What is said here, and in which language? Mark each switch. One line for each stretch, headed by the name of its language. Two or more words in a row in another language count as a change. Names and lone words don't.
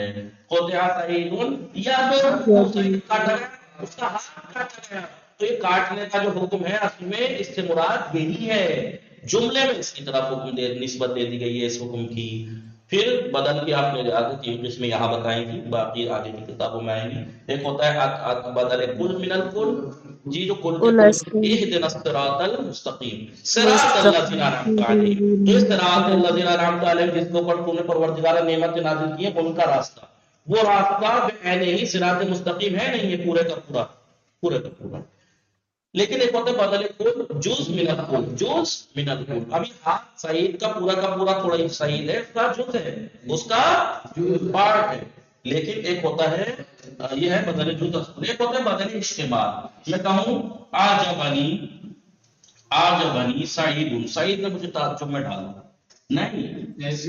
Urdu: فتح سعید یا تو سعید کاٹا گیا، اس کا ہاتھ کاٹا گیا، تو یہ کاٹنے کا جو حکم ہے اصل میں اس سے مراد یہی ہے، جملے میں اس کی طرف نسبت دے دی گئی ہے اس حکم کی۔ پھر بدل کی آپ نے آگے 3 قسمیں یہاں بتائیں گی، باقی آگے کی کتابوں میں آئیں گی۔ ایک ہوتا ہے بدل
Arabic: کل من الکل،
Urdu: جی جو کل کے کل
Arabic: اہدنا الصراط المستقیم صراط الذین انعمت علیہم جو صراط الذین انعمت علیہم جس
Urdu: کے اوپر تو نے پروردگار نعمت نازل کی ہے ان کا راستہ وہ راستہ بعینہ ہی صراط مستقیم ہے نہیں یہ پورے کا پورا لیکن ایک ہوتا ہے
Arabic: بدل کل جز من الکل جز من الکل
Urdu: ابھی ہاتھ سعید کا پورا تھوڑا ہی سعید ہے اس کا جز ہے اس کا پارٹ ہے لیکن ایک ہوتا ہے یہ ہے بدل جز ایک ہوتا ہے بدل اجتماع میں کہوں آجبنی سعید نے مجھے تعجب میں ڈالا نہیں